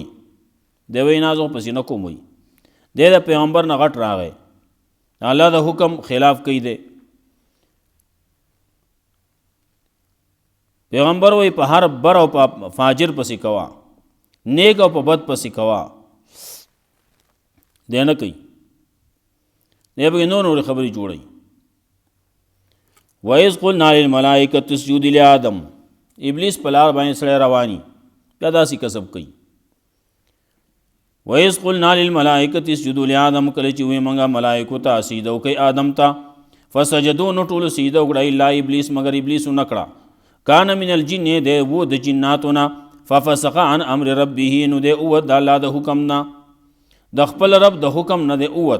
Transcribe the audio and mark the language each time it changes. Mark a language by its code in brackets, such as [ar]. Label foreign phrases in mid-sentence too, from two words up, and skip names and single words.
[ps] دی وایي نه زه پسې نه کوم، وایي دی د پیغمبر نه غټ راغی، الله د حکم خلاف کوي دی. پیغمبر وایي په هر بر او په فاجر پسې کوا، نیک او په بد پسې کوا، دی نه کوي، دی به نور نورې خبرې جوړوي. [ar] وَإِذْ قُلْنَا لِلْمَلَائِكَةِ اسْجُدُوا لِآدَمَ، [ps] ابلیس په لار باندې سړی رواني بیا داسې کسب کوي. [ar] وَإِذْ قُلْنَا لِلْمَلَائِكَةِ اسْجُدُوا لِآدَمَ، [ps] کله چې وې منګه ملائکو ته سجده وکړئ آدم ته، فسجدوا نو ټولو سجده وکړه الا ابلیس مگر ابلیس ونه کړه. [ar] کان من الجن، [ps] دی و د جناتو نه، [ar] ففسق عن امر ربه، [ps] نو دی اوت د الله د حکم نه، د خپل رب د حکم نه دی اوت.